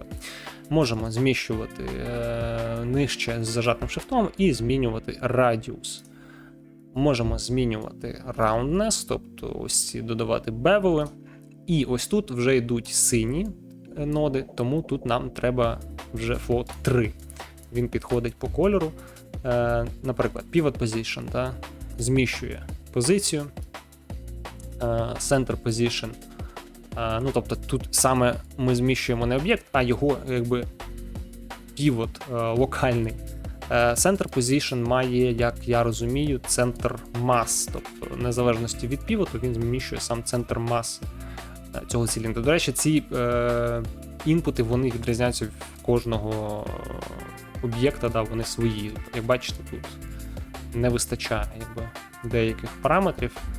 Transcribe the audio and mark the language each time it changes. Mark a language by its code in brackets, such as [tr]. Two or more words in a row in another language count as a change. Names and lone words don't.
[uk] Можемо зміщувати нижче з зажатим шифтом і змінювати радіус. Можемо змінювати roundness, тобто ось ці додавати бевели. І ось тут вже йдуть сині ноди, тому тут нам треба вже float 3. Він підходить по кольору. Наприклад, [en] pivot position, [uk] зміщує позицію, [en] center position. [uk] Ну, тобто тут саме ми зміщуємо не об'єкт, а його якби півот локальний. [en] Center position [uk] має, як я розумію, центр мас, тобто в незалежності від півоту він зміщує сам центр маси цього циліндру. До речі, ці інпути, вони відрізняються в кожного об'єкта, вони свої. Як бачите, тут не вистачає деяких параметрів.